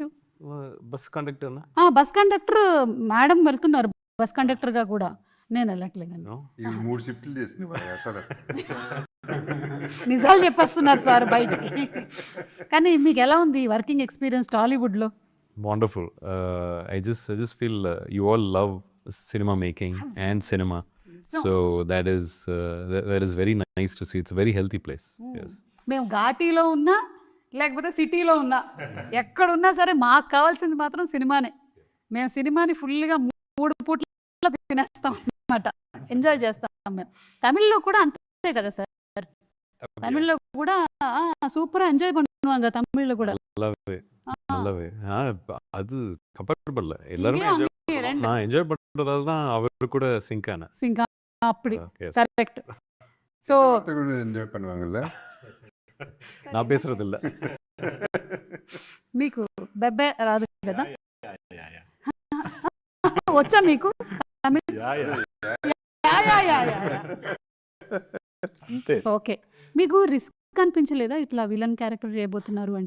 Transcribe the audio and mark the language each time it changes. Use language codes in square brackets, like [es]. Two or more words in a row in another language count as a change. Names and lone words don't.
[en] Bus conductor na? bus conductor madam [te] వెళ్తున్నారు [en] bus conductor [te] కూడా, నేను వెళ్ళట్లేదండి. [en] No. [te] 3 షిఫ్ట్లు చేసింది నిజాలు చెప్పేస్తున్నారు సార్ బయటికి. కానీ మీకు ఎలా ఉంది [en] working experience [te] టాలీవుడ్లో? [en] Wonderful. I just feel you all love cinema making and cinema. So that is very nice to see. It's a very healthy place. Yes. [te] మేము ఘాటీలో ఉన్నా లేకపోతే సిటీలో ఉన్నా ఎక్కడున్నా సరే మాకు కావాల్సింది మాత్రం సినిమానే. మేము సినిమాని ఫుల్గా 3 పూట్ల తినేస్తాం అన్నమాట, ఎంజాయ్ చేస్తాం మేము. తమిళ్లో కూడా అంతే కదా సార్? తమిళ్లో కూడా [en] super enjoy [ta] பண்ணுவாங்க தமிழ்ல கூட. நல்லாவே அது கம்ஃபர்டபுள் எல்லாரும் நான் என்ஜாய் பண்றதால தான் அவர் கூட சிங்க் ஆனேன். சிங்க் அப்படி [en] correct. so [ta] ఎంజాయ్ பண்ணுவாங்கல்ல, நான் பேசுறது இல்ல. [te] మీకు బెబ్బే రాదు కదా? వచ్చా మీకు తమిళ్? ఓకే, మీకు రిస్క్ అనిపించలేదా ఇట్లా [en] villain character [te] చేయబోతున్నారు అంటే?